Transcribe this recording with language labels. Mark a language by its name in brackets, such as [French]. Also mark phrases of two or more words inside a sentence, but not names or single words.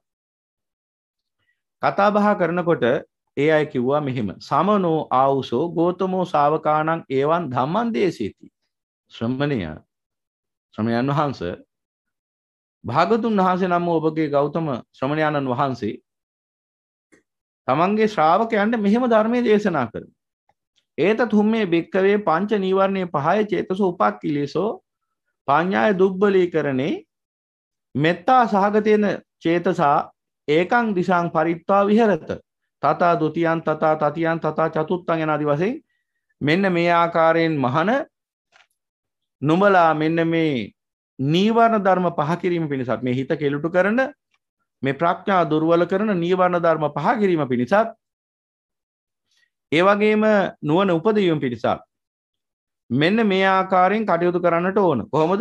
[Sinhala] කතා බහ කරනකොට ඒ අය කිව්වා මෙහෙම [Pali] සමනෝ ආවුසෝ ගෝතමෝ ශාවකාණං ඒවං ධම්මං දේශේති. [Sinhala] ශ්‍රමණයන් වහන්සේ භාගතුන් වහන්සේ නම් ඔබගේ ගෞතම ශ්‍රමණයන්න් වහන්සේ තමන්ගේ ශ්‍රාවකයන්ට මෙහෙම ධර්මයේ දේශනා කරනවා. [Pali] ඒත තුම්මේ බික්කවේ පංච නීවරණේ පහය චේතසෝ උපක්ඛිලේසෝ පඤ්ඤාය දුබ්බලීකරණේ මෙත්තා සහගතේන චේතසා ඒකං දිශාං පරිත්වා විහෙරත තථා ဒ ුතියං තථා තතියං තථා චතුත්ථං [Sinhala] යන ආදි වශයෙන් මෙන්න මේ ආකාරයෙන් මහන නුඹලා මෙන්න මේ නීවරණ ධර්ම පහ කිරීම පිණිසත් මේ හිත කෙලුටු කරන මේ ප්‍රඥා දුර්වල කරන නීවරණ ධර්ම පහ කිරීම පිණිසත් ඒ වගේම නුවණ උපදවීම පිණිසත් මෙන්න මේ ආකාරයෙන් කටයුතු කරන්නට ඕන. කොහොමද?